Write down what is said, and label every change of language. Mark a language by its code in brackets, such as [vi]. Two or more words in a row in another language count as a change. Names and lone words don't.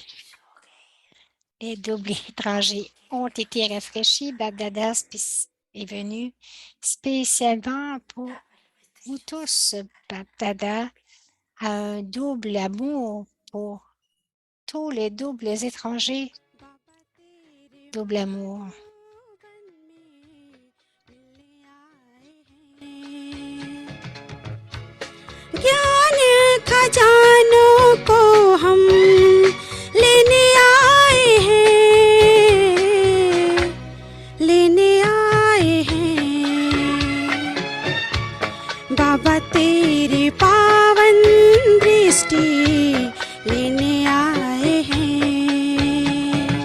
[fr] Les doubles étrangers ont été rafraîchis. Babdada est venu spécialement pour vous tous. Babdada a un double amour pour tous les doubles étrangers. Double amour. [hi] ज्ञान खजानों को हम लेने आए हैं बाबा तेरी पावन दृष्टि लेने आए हैं